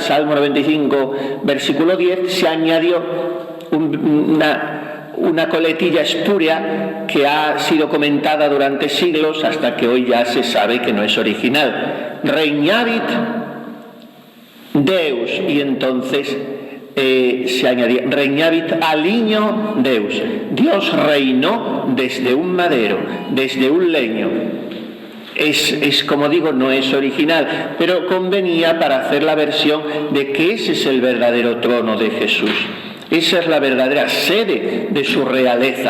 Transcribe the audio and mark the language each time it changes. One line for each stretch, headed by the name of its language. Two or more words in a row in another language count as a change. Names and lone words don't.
Spanish: Salmo 95, versículo 10, se añadió una coletilla espúrea que ha sido comentada durante siglos hasta que hoy ya se sabe que no es original.
Latin: Regnavit Deus,
Spanish: y entonces se añadía
Latin: regnavit alignio Deus.
Spanish: Dios reinó desde un madero, desde un leño. Es como digo, no es original, pero convenía para hacer la versión de que ese es el verdadero trono de Jesús. Esa es la verdadera sede de su realeza.